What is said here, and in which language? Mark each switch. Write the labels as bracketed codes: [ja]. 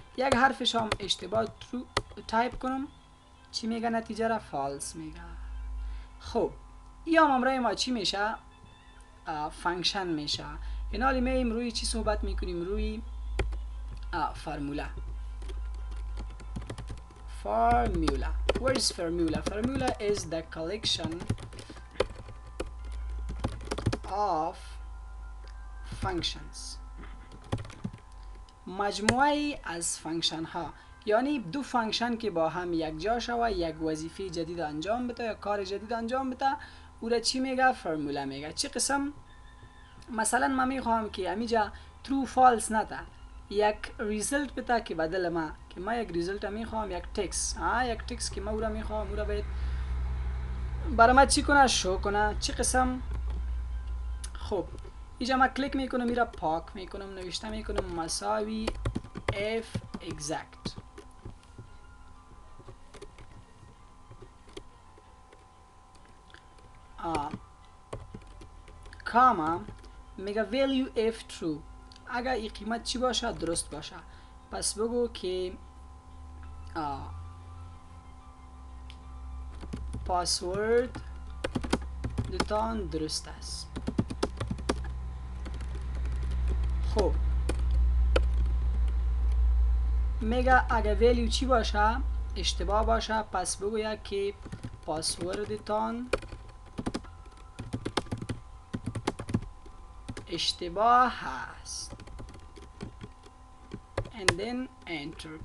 [fa] یک حرفش هم اشتباه ترو تایپ کنم، چی میگه؟ نتیجه را فالس میگه. خب این هم امرای ما چی میشه؟ فنکشن میشه. این حالی میم روی چی صحبت میکنیم؟ روی فرموله. [en] Formula. What is formula? Formula is the collection of functions. [fa] مجموعه از فنکشن ها، یعنی دو فنکشن که با هم یک جا شوه، یک وظیفه جدید انجام بده یا کار جدید انجام بده، او را چی میگه؟ فرموله میگه. چه قسم؟ مثلا من میخوام که امیجا true false نده، یک ریزلت بده که بدل ما، که ما یک ریزلت میخوام، یک تکس، یک تکس که ما او را میخوام، او را باید برای ما چی کنه؟ شو کنه. چه قسم؟ خب اینجا ما کلیک میکنم، میرا پاک میکنم، نوشته میکنم مساوی f exact. کاما میگه value f true. اگر این قیمت چی باشه؟ درست باشه. پس بگو که پاسورد دتان درست است. خب میگه اگر ویلیو چی باشه؟ اشتباه باشه، پس بگوید که پاسوردتان اشتباه هست [en] and then enter.